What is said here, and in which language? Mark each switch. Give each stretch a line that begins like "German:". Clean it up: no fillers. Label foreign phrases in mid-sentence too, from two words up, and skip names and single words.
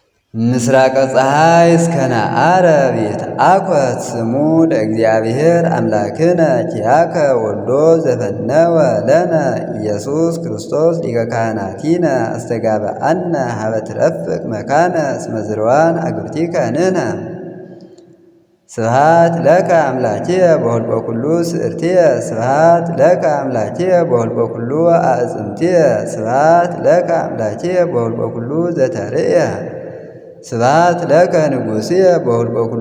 Geez: ምስራቀ ፀሐይ እስከ ነዓረብ ይትአኰት ስሙ ለእግዚአብሔር አምላክነ ኪያከ ወልዶ ዘፈነወ ለነ ኢየሱስ ክርስቶስ ሊቀ ካህናቲነ አስተጋብአነ ሀበ ትረፍቅ መካነ እስመ ዝርዋን አግብርቲከ ንሕነ። ስብሐት ለከ አምላኪየ በሁልቆ ኩሉ ስእርትየ ስብሐት ለከ አምላኪየ በሁልቆ ኩሉ አዕጽምትየ ስብሐት ለከ አምላኪየ በሁልቆ ኩሉ ዘተርእየ ስብሐት ለከ ንጉሥየ በሁልቆ ኩሉ